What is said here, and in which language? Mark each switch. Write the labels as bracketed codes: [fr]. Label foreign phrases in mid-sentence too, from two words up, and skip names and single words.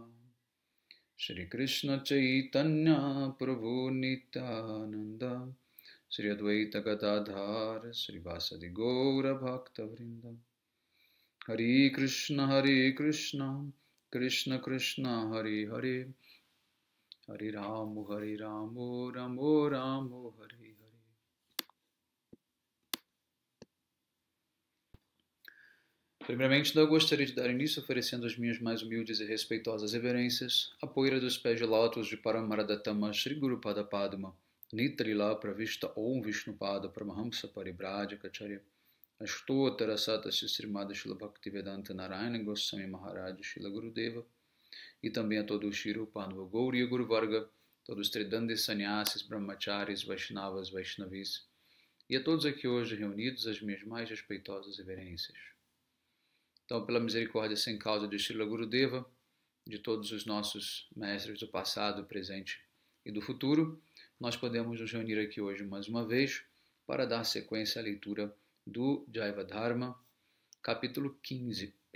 [sa] श्री कृष्ण चैतन्य प्रभु नित्यानन्द श्री अद्वैत गदाधर श्री वासादि गौर भक्त वृन्द हरे कृष्ण कृष्ण कृष्ण हरे हरे हरे रामो रामो रामो हरे हरे. [pt] Primeiramente, eu gostaria de dar início oferecendo as minhas mais humildes e respeitosas reverências à poeira dos pés de lótus de Paramaradatama Shri Guru Pada Padma Nitrila Pravishta Om Vishnupada Paramahamsa Paribhajikacharya Ashtotara Sata Srimada Shila Bhaktivedanta Narayana Goswami Maharaj Shila Gurudeva e também a todo o Shri Rupanova Gauriya Guru Varga, todos os Tridandis Sannyasis, Brahmacharis, Vaishnavas, Vaishnavis e a todos aqui hoje reunidos as minhas mais respeitosas reverências. Então, pela misericórdia sem causa de Srila Gurudeva, de todos os nossos mestres do passado, presente e do futuro, nós podemos nos reunir aqui hoje mais uma vez para dar sequência à leitura do Jaiva Dharma, capítulo 15.